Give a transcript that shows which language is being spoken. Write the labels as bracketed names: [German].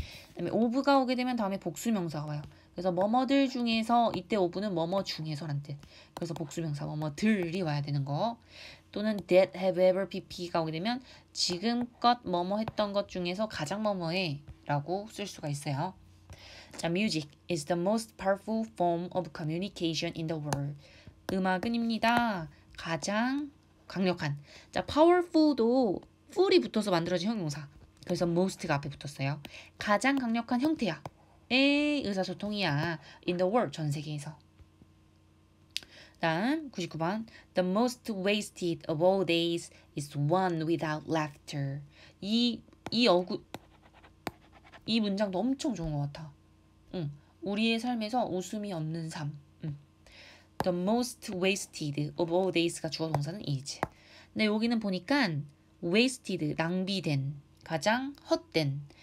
[Korean] 그다음에 of가 오게 되면 다음에 복수명사가 와요. 그래서 뭐뭐들 중에서 이때 of는 뭐뭐 중에서란 뜻. 그래서 복수명사 뭐뭐들이 와야 되는 거. 또는 that have ever pp가 오게 되면 지금껏 뭐뭐 했던 것 중에서 가장 뭐뭐해 라고 쓸 수가 있어요. [English] 자, music is the most powerful form of communication in the world. [Korean] 음악은입니다. 가장 강력한. 자, powerful도 ful이 붙어서 만들어진 형용사. 그래서 most가 앞에 붙었어요. 가장 강력한 형태야. 의사소통이야. in the world, 전 세계에서. 다음 99번. [English] The most wasted of all days is one without laughter. [Korean] 이 문장도 엄청 좋은 것 같아. 우리의 삶에서 웃음이 없는 삶. [English] The most wasted of all days가 [Korean] 주어 동사는 [English] is. [Korean] 근데 여기는 보니까 wasted, 낭비된, 가장 헛된.